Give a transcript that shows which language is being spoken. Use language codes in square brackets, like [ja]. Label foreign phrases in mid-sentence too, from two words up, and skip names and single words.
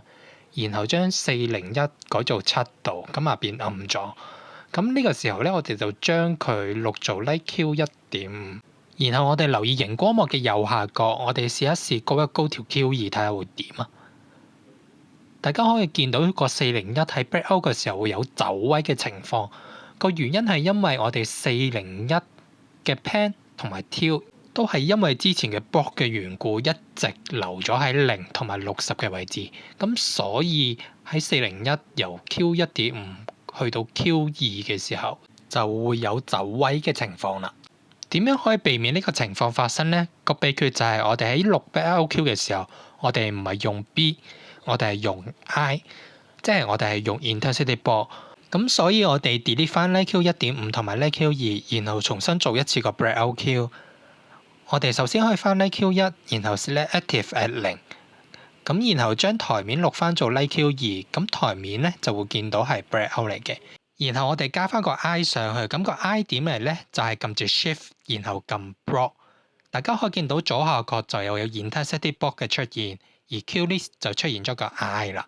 [yue] 然後將401改做7度，咁啊變暗咗。咁呢個時候咧，我哋就將佢錄做 [en] Light Q [yue] 1.5。然後我哋留意熒光幕嘅右下角，我哋試一試高一高條 Q2 睇下會點啊！大家可以見到個401喺 [en] break out [yue] 嘅時候會有走位嘅情況。個原因係因為我哋401嘅 Pan 同埋 Tilt都係因為之前嘅 block 嘅緣故，一直留咗喺0同埋60嘅位置。咁所以喺401由 Q 1.5去到 Q2 嘅時候，就會有走位嘅情況啦。點樣可以避免呢個情況發生呢？個秘訣就係我哋喺錄 BLQ 嘅時候，我哋唔係用 B， 我哋係用 I， 即係我哋係用 [en] intensity block。 [yue] 咁所以我哋 delete 翻 [en] Light Q [yue] 1.5同埋 [en] Light Q [yue] 2，然後重新做一次個 BLQ。我哋首先可以翻 LikeQ1，然後 [en] select active at [yue] 0，咁然後將台面錄翻做 LikeQ2，咁台面咧就會見到係 breakout 嚟嘅。然後我哋加翻個 I 上去，咁個 I 點嚟咧就係撳住 Shift，然後撳 Block。大家可以見到左下角就有 [en] Intensity Block [yue] 嘅出現，而 Q-list 就出現咗個 I 啦。